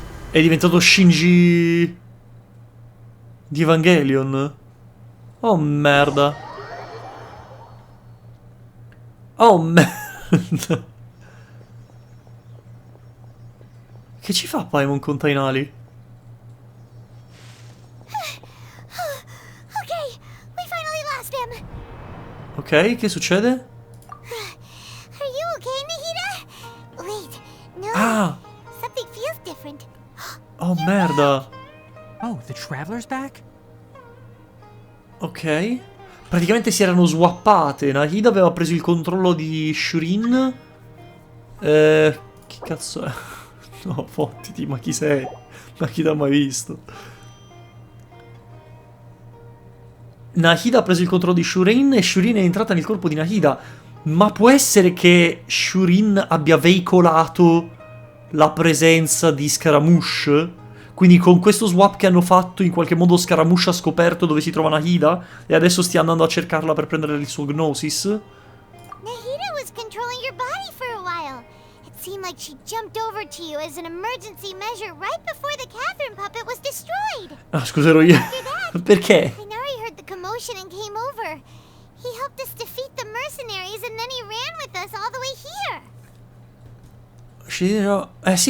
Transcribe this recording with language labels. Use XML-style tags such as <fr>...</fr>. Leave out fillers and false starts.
<it>È diventato Shinji di Evangelion. Oh merda. Oh merda. Che ci fa Paimon con Tainali?</it> <en>Okay, we finally lost him.</en> <it>Ok, che succede?</it> <en>Are you okay, Nahida? Wait, no. Ah! Something feels different.</en> <it>Oh merda.</it> <en>Oh, the traveler's back?</en> <it>Ok. Praticamente si erano swappate. Nahida aveva preso il controllo di Shurin. Che cazzo è? No, fottiti, ma chi sei? Ma chi l'ha mai visto? Nahida ha preso il controllo di Shurin e Shurin è entrata nel corpo di Nahida. Ma può essere che Shurin abbia veicolato la presenza di Scaramouche? Quindi con questo swap che hanno fatto in qualche modo Scaramouche ha scoperto dove si trova Nahida e adesso stia andando a cercarla per prendere il suo Gnosis?</it> <en>Nahida was controlling your body for a while. It seemed like she jumped over to you as an emergency measure right before the Catherine puppet was destroyed.</en> <it>Ah, scusa, ero io. Perché?</it> <en>Inari heard the commotion and came over. He helped us defeat the mercenaries and then he ran with us all the way here.</en>